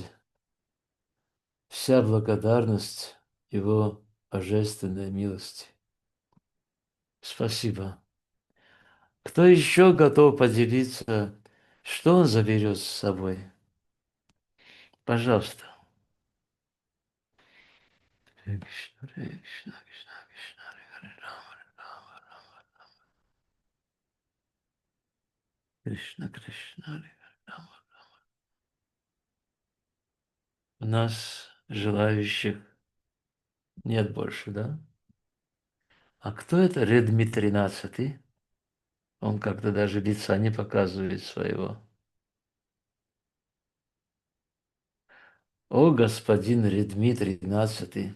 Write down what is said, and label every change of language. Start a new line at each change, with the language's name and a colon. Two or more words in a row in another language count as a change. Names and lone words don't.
Russian: Вся благодарность Его божественной милости. Спасибо. Кто еще готов поделиться, что он заберет с собой? Пожалуйста.
Sanskrit: हरे कृष्ण हरे कृष्ण कृष्ण कृष्ण हरे राम राम राम कृष्ण कृष्ण हरे राम.
Russian: У нас желающих нет больше, да? А кто это Редми 13? Он как-то даже лица не показывает своего. О, господин Редми 13.